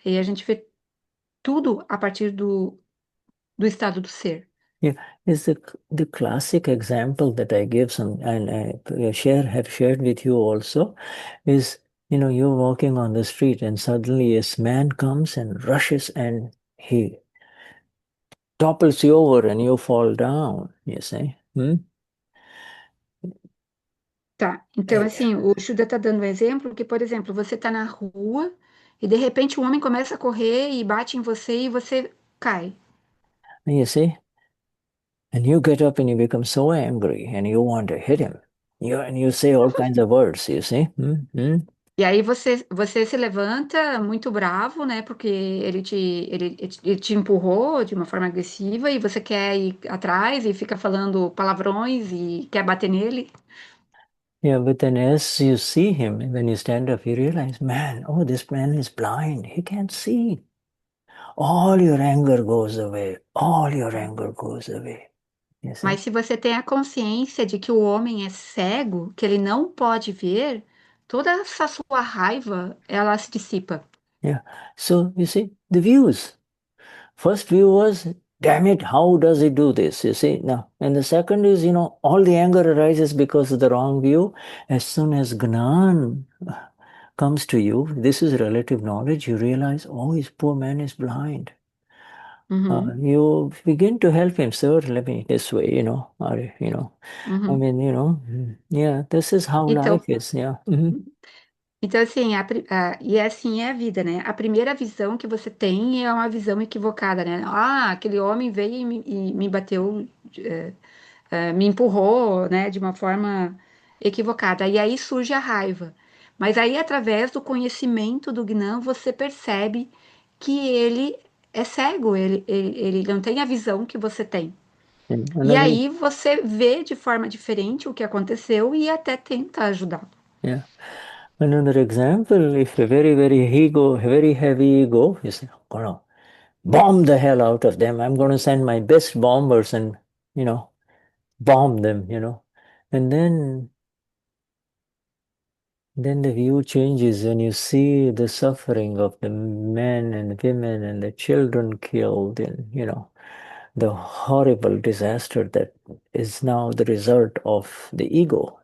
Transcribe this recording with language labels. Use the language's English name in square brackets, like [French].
[Portuguese] E a gente vê tudo a partir do estado do ser. [English] Yeah, is the classic example that I give some and I have shared with you also is you're walking on the street and suddenly a man comes and rushes and he topples you over and you fall down, you see. [Portuguese] Tá, então assim, o Shuddha tá dando um exemplo que, por exemplo, você tá na rua e de repente um homem começa a correr e bate em você e você cai. [English] You see, and you get up and you become so angry and you want to hit him. And you say all kinds of words, you see. [Portuguese] E aí você se levanta muito bravo, né? Porque ele te empurrou de uma forma agressiva e você quer ir atrás e fica falando palavrões e quer bater nele. [English] Yeah, but then as you see him, when you stand up, you realize, man, oh, this man is blind. He can't see. All your anger goes away. All your anger goes away. You see? [Portuguese] Mas se você tem a consciência de que o homem é cego, que ele não pode ver, toda essa sua raiva, ela se dissipa. [English] Yeah. So you see, the views. First view was, damn it, how does he do this? You see, now, and the second is, all the anger arises because of the wrong view. As soon as Gnan comes to you, this is relative knowledge, you realize, oh, this poor man is blind. Uhum, You begin to help him, sir, let me this way, or, I uhum. mean, yeah, this is how [Portuguese] Então, [English] life is, yeah. Mhm. [Portuguese] Então, assim, e assim é a vida, né? A primeira visão que você tem é uma visão equivocada, né? Ah, aquele homem veio e me bateu, me empurrou, né? De uma forma equivocada. E aí surge a raiva. Mas aí, através do conhecimento do Gnã, você percebe que ele é cego, ele não tem a visão que você tem. [English] And [Portuguese] E [English] another, [Portuguese] aí você vê de forma diferente o que aconteceu e até tenta ajudá-lo. yeah. [English] Another example, if a very heavy ego, you say, gonna bomb the hell out of them. I'm going to send my best bombers and, you know, bomb them, And then then the view changes when you see the suffering of the men and women and the children killed in, the horrible disaster that is now the result of the ego.